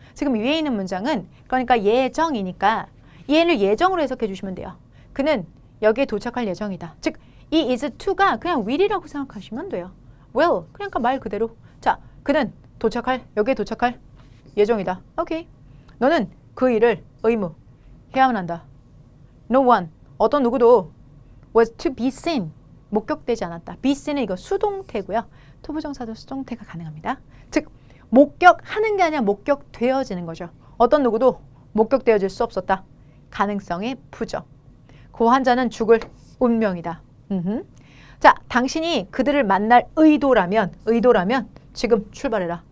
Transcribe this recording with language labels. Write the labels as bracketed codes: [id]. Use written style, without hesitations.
[ko] 지금 위에 있는 문장은 그러니까 예정이니까 얘를 예정으로 해석해 주시면 돼요. 그는 여기에 도착할 예정이다. 즉, 이 is to가 그냥 will이라고 생각하시면 돼요. will, 그러니까 말 그대로. 자, 그는 여기에 도착할 예정이다. 오케이. 너는 그 일을 의무, 해야만 한다. [en] No one, [ko] 어떤 누구도 [en] was to be seen, [ko] 목격되지 않았다. be seen은 이거 수동태고요. 투부정사도 수동태가 가능합니다. 즉, 목격하는 게 아니라 목격되어지는 거죠. 어떤 누구도 목격되어질 수 없었다. 가능성의 부정. 그 환자는 죽을 운명이다. 자, 당신이 그들을 만날 의도라면 지금 출발해라.